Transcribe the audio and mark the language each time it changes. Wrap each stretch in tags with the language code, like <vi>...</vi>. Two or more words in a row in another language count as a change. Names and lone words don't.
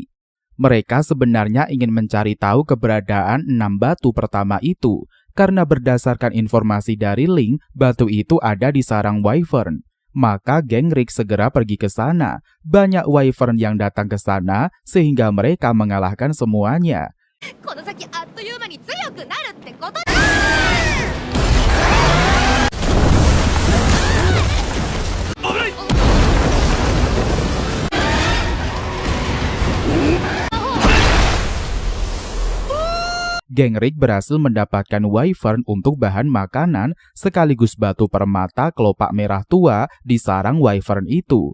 <id>Mereka sebenarnya ingin mencari tahu keberadaan 6 batu pertama itu. Karena berdasarkan informasi dari Ling, batu itu ada di sarang Wyvern. Maka geng Rick segera pergi ke sana. Banyak Wyvern yang datang ke sana sehingga mereka mengalahkan semuanya.</id> <ja>この先あっという間に強くなるってことだ。</ja> <id>Geng Rick berhasil mendapatkan Wyvern untuk bahan makanan sekaligus batu permata kelopak merah tua di sarang Wyvern itu.</id>